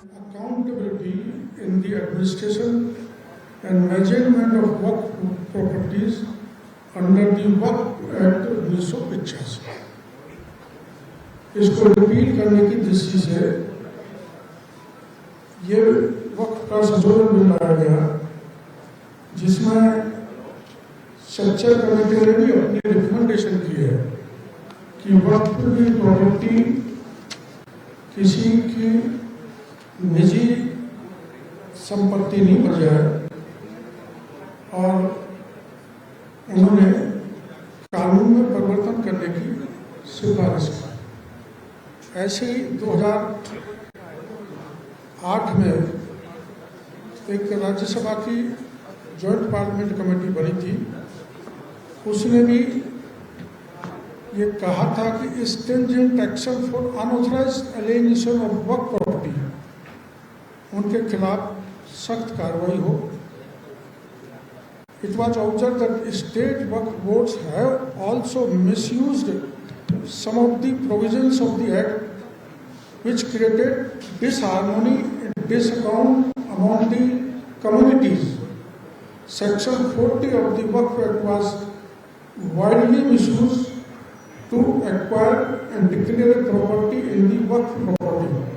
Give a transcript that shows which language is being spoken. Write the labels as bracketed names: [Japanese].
[English] accountability in the administration and management of waqf properties under the waqf act 1985। [Hindi] इसको repeat करने की दृष्टि से ये वक्फ का संशोधन बिल लाया गया, जिसमें सेक्शन कमेटी ने भी अपनी रिकमेंडेशन की है कि वक्फ की प्रॉपर्टी किसी की निजी संपत्ति नहीं बन जाए, और उन्होंने कानून में परिवर्तन करने की सिफारिश की। ऐसे ही 2008 में एक राज्यसभा की जॉइंट पार्लियामेंट कमेटी बनी थी, उसने भी ये कहा था कि [English] stringent action for unauthorised alienation of waqf property, [Hindi] उनके खिलाफ सख्त कार्रवाई हो। [English] It was observed that state waqf boards have also misused some of the provisions of the Act, which created disharmony and discount among the communities. Section 40 of the Waqf Act was widely misused to acquire and declare property in the Waqf property.